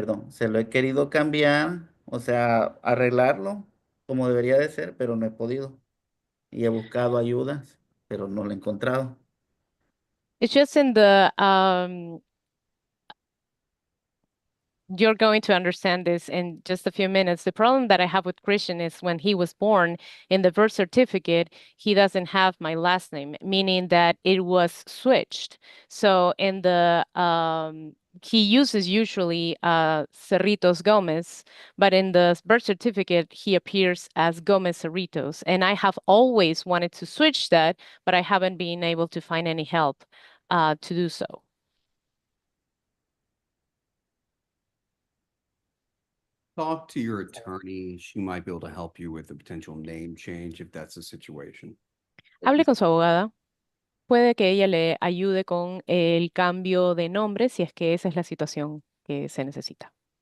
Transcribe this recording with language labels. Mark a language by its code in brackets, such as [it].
[es] se lo he querido cambiar, o sea, arreglarlo como debería de ser, pero no he podido y he buscado ayudas, pero no lo he encontrado. [en] It's just in the you're going to understand this in just a few minutes. The problem that I have with Christian is when he was born in the birth certificate, he doesn't have my last name, meaning that it was switched. So in the he uses usually Cerritos Gomez, but in the birth certificate he appears as Gomez Cerritos, and I have always wanted to switch that, but I haven't been able to find any help to do so. Talk to your attorney. She might be able to help you with a potential name change if that's the situation. [es] Hable con su abogada. Puede que ella le ayude con el cambio de nombre si es que esa es la situación que se necesita.